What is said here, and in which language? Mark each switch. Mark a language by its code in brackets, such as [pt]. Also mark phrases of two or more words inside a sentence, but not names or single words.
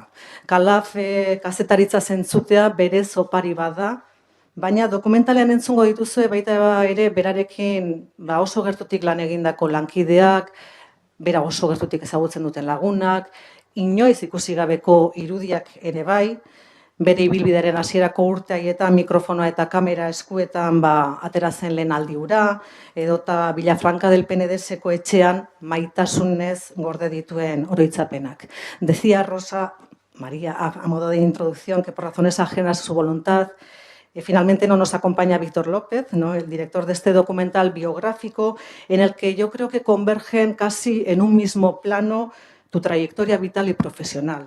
[eu] Calaf kazetaritza zentzutea berez opari bada, baina dokumentalean entzungo dituzue baita ere berarekin oso gertutik lan egindako lankideak, bera oso gertutik ezagutzen duten lagunak, inoiz ikusi gabeko irudiak ere bai, bere ibilbidearen hasierako urte haietan mikrofonoa eta kamera eskuetan atera zen lehen aldi hura, edota Villafranca del Penedeseko etxean maitasunez gorde dituen oroitzapenak. [es] Decía Rosa María, a modo de introducción, que por razones ajenas a su voluntad, finalmente no nos acompaña Víctor López, ¿no?, el director de este documental biográfico, en el que yo creo que convergen casi en un mismo plano tu trayectoria vital y profesional.